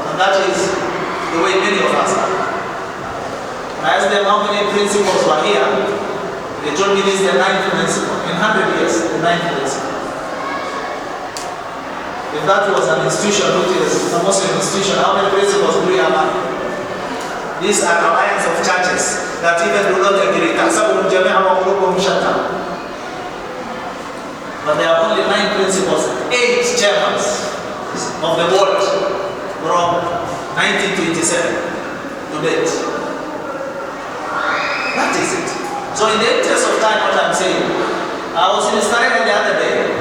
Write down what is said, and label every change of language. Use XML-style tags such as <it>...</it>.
<en>And that is the way many of us are. I asked them how many principals were here. They told me this is the 9th principle. In 100 years, the 9th principle. If that was an institution, which is a Muslim institution, how many principles do we have? These are alliance of churches that even do not agree.</en> <ar>تحسبهم جميعا وقلوبهم شتى.</ar> <en>But there are only 9 principles, 8 chairmans of the board from 1927 to date. That is it. So in the interest of time, what I'm saying, I was in Israel the other day.</en>